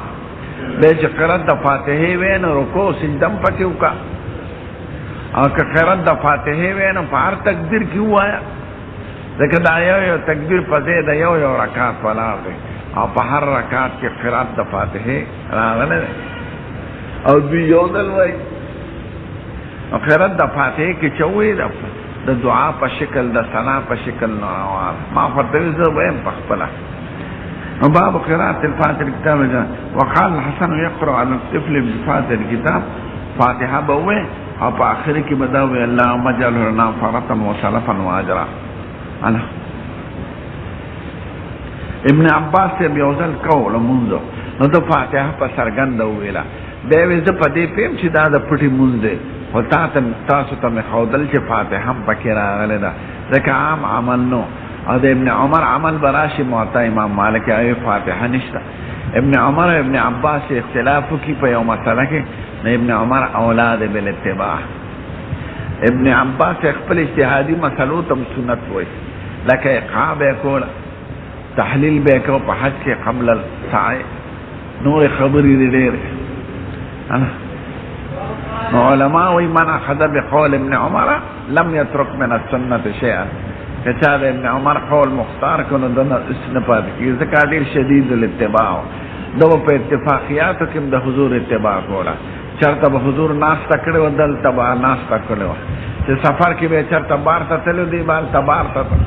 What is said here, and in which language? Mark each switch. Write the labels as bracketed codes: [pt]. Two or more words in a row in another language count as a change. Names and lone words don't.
[ps] دی چې قرات د فاتحې وی نو رکوع سجده هم پکې وکړه، او که قرات د فاتحې وی نو په هر تکبیر کې ووایه، ځکه دا یو تکبیر په ځای د یو رکعت ولاړ دی، او په هر رکعت کې قرات د فاتحې راغلی دی. او دوی یو ځل وایي، او قرات د فاتحې کې چې وایي د دعا په شکل، د ثنا په شکل نه روان. ما ورته وایي زه وایم په خپله. [ar] نو باب قرات الفاتحه الكتاب، وقال الحسن يقرأ على الطفل بفاتحه الكتاب، [ps] فاتحه به وایي او په آخر کې به دا وایي [ar] اللهم اجعله لنا فرطا وسلفا واجرا. [ps] ابن عباس یې یو ځل کول لمونځ، نو د فاتحه په څرګنده وویله. بیا یې زه په دې پوهیم چې دا د پټي مونځ دی، خو تاسو ته مې ښودل چې فاتحه هم پکې راغلی ده، ځکه عام عمل نو. او د ابن عمر عمل به راشي، موطا امام مالک یې فاتحه نشته. ابن عمر او ابن عباس اختلاف وکړي په یو مسله کې، نو ابن عمر اولاد بالاتباع. ابن عباس خپل اجتهادي مسلو ته سنت وایي، لکه اقعاء به کوله، تحلیل به کو په حج کې [ar] قبل السعی، [ps] نور خبرې دي ډېرې. نو علماء وایي [ar] من اخذ بقول ابن عمر لم يترك من السنة شيئا، [ps] که چا د ابن عمر قول مختار کړو نو دنه اس نه پاتې کېږي، ځکه ډېر [ar] شدید الاتباع. [ps] دا په اتفاقیاتو کې د حضور اتباع کوله، چرته به حضور ناسته کړې وه، دلته به ناسته کړې وه، چې سفر کې به چرته بار ته تللی دی، هلته بار ته